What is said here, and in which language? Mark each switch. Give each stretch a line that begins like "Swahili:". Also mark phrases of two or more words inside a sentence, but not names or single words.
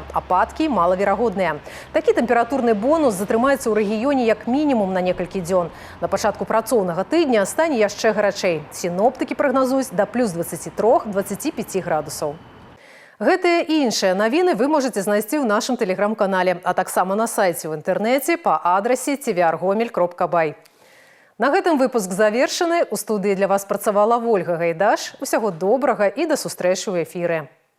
Belarusian: Ападкі малаверагодныя. Такі тэмпературны бонус затрымаецца ў рэгіёне як мінімум на некалькі дзён. На пачатку працоўнага тыдня стане яшчэ гарачэй. Сіноптыкі прагназуюць да +23-25 градусаў. Гэтыя і іншыя навіны вы можаце знайсці ў нашым тэлеграм-канале, а таксама на сайце ў інтэрнэце па адрасе tvr.gomel.by. На гэтым выпуск завершаны. У студыі для вас працавала Вольга Гайдаш. Усяго добрага і да сустрэчы ў эфіры.